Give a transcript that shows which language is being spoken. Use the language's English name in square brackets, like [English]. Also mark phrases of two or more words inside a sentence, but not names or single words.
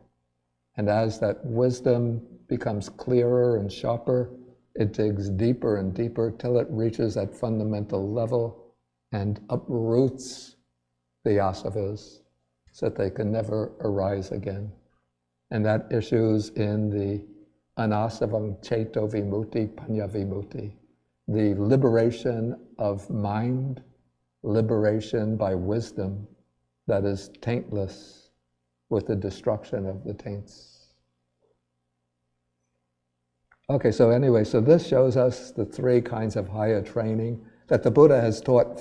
[English] And as that wisdom becomes clearer and sharper, it digs deeper and deeper till it reaches that fundamental level and uproots the asavas so that they can never arise again. And that issues in the [Pali] anasavam ceto vimutti panya vimutti, [English] the liberation of mind, liberation by wisdom that is taintless with the destruction of the taints. Okay, so anyway, so this shows us the three kinds of higher training that the Buddha has taught.